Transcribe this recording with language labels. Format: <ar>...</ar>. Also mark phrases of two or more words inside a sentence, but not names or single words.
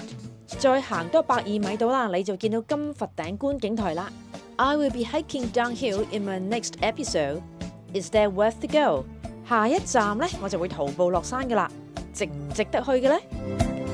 <yue>再行多120米到啦，你就見到金佛頂觀景台啦。</yue> <en>I will be hiking downhill in my next episode. Is that worth to go?</en> <yue>下一站呢，我就會徒步落山㗎啦，值唔值得去嘅呢？</yue>